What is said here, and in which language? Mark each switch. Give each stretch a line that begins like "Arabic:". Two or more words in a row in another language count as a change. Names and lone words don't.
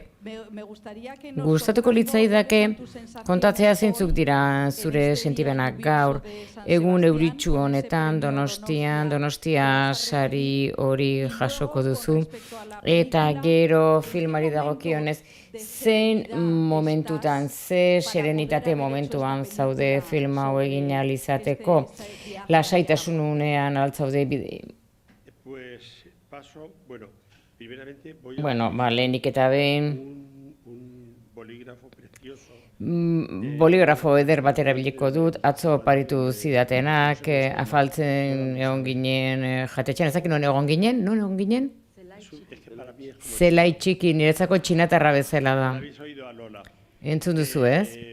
Basque: Gustatuko litzaidake kontatzea zeintzuk dira zure sentibenak gaur, egun euritsu honetan Donostia sari hori jasoko duzu, eta gero filmari dagokionez, zein momentutan, ze serenitate momentuan zaude filma hau egin ahal izateko, lasaitasun unean altzaude bide.
Spanish: Pues paso, primeramente voy a...
Basque: lehenik eta behin,
Spanish: un bolígrafo precioso.
Basque: Boligrafo eder bat erabiliko dut, atzo oparitu zidatenak, afaltzen egon ginen jatetxean, ezakin non egon ginen? Zelai txiki, niretzako txinatarra bezala da. Entzun duzu ez?